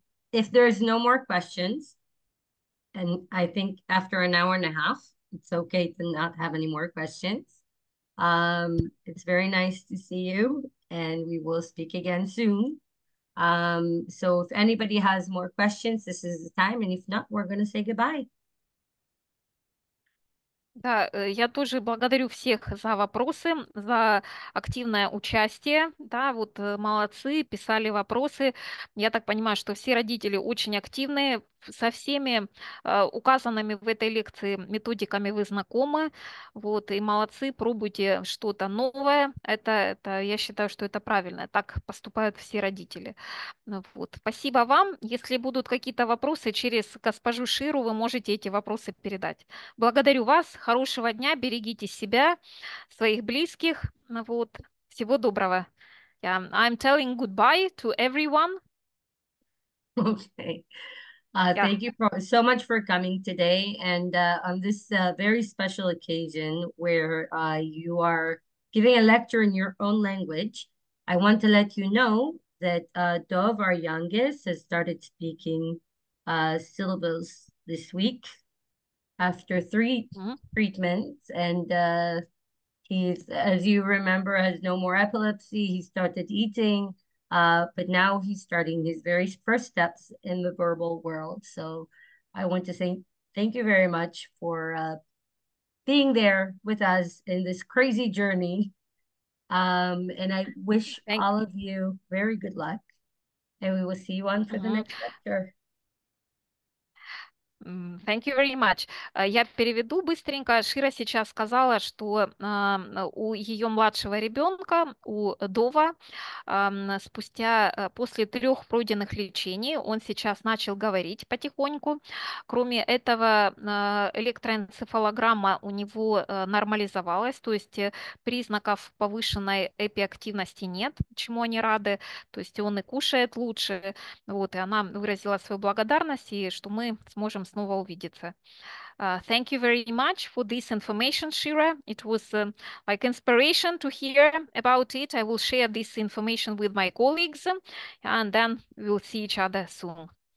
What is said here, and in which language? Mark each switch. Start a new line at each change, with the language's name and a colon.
English: If there's no more questions, and I think after an hour and a half, it's okay to not have any more questions. It's very nice to see you, and we will speak again soon. So if anybody has more questions, this is the time, and if not, we're going to say goodbye.
Russian: Да, я тоже благодарю всех за вопросы, за активное участие. Да, вот молодцы, писали вопросы. Я так понимаю, что все родители очень активные. Со всеми указанными в этой лекции методиками вы знакомы. Вот, и молодцы, пробуйте что-то новое. Я считаю, что это правильно. Так поступают все родители. Ну вот. Спасибо вам. Если будут какие-то вопросы через госпожу Ширу, вы можете эти вопросы передать. Благодарю вас. Хорошего дня. Берегите себя, своих близких. Ну вот. Всего доброго.
English: Yeah, I'm telling goodbye to everyone. Okay. Yeah. Thank you so much for coming today, and on this very special occasion where you are giving a lecture in your own language. I want to let you know that Dove, our youngest, has started speaking syllables this week after 3 treatments, and he's, as you remember, has no more epilepsy. He started eating. But now he's starting his very first steps in the verbal world. So I want to say thank you very much for being there with us in this crazy journey. And I wish all of you very good luck. And we will see you on for the next lecture. Thank you very much.
Russian: Я переведу быстренько. Шира сейчас сказала, что у ее младшего ребенка, у Дова, спустя, после 3 пройденных лечений, он сейчас начал говорить потихоньку. Кроме этого, электроэнцефалограмма у него нормализовалась, то есть признаков повышенной эпиактивности нет, чему они рады. То есть он и кушает лучше. Вот, и она выразила свою благодарность, и что мы сможем снова увидеться.
English: Thank you very much for this information, Shira. It was like inspiration to hear about it. I will share this information with my colleagues, and then we'll see each other soon.